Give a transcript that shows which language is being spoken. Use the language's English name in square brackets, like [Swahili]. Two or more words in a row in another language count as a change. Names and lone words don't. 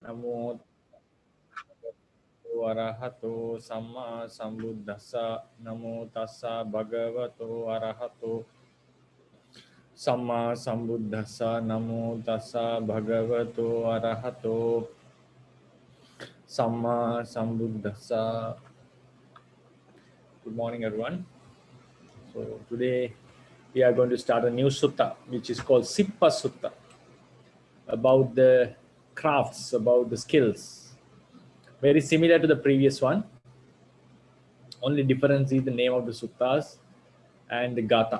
[Pali] Namo Arahato Samma Sambuddhassa. Namo Tassa Bhagavato Arahato Samma Sambuddhassa. Namo Tassa Bhagavato Arahato Samma Sambuddhassa. [English] Good morning, everyone. So today we are going to start a new sutta, which is called Sippasuttaṃ, about the crafts, about the skills. Very similar to the previous one. Only difference is the name of the suttas and the gatha.